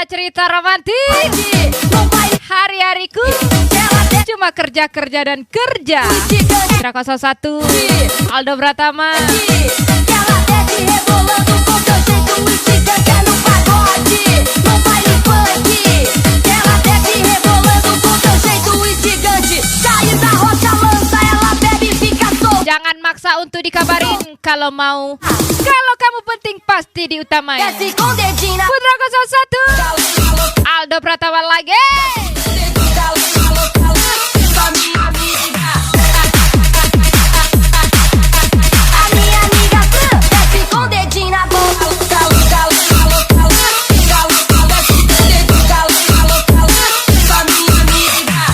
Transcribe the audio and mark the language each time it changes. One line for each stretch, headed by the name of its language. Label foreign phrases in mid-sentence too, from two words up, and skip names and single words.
Indonesian: kita romantis.
Portuguese: No baile
Indonesian: Hari-hariku
Portuguese: ela desce
Indonesian: cuma kerja dan kerja.
Portuguese: gigante.
Indonesian: Putra 01 Aldo Pratama.
Portuguese: Ela desce rebolando com seu jeito instigante no pagode. No baile funk. Ela desce rebolando com seu jeito instigante. Sai da rocha, lança, ela bebe e fica solta.
Indonesian: Jangan maksa untuk dikabarin kalau mau. Kalau kamu penting pasti diutamain.
Portuguese: Desce com dedinho na
Indonesian: Putra 01 Aldo Pratama lagi.
Portuguese: Só minha amiga. A minha amiga desce com dedinho na boca. Só minha amiga.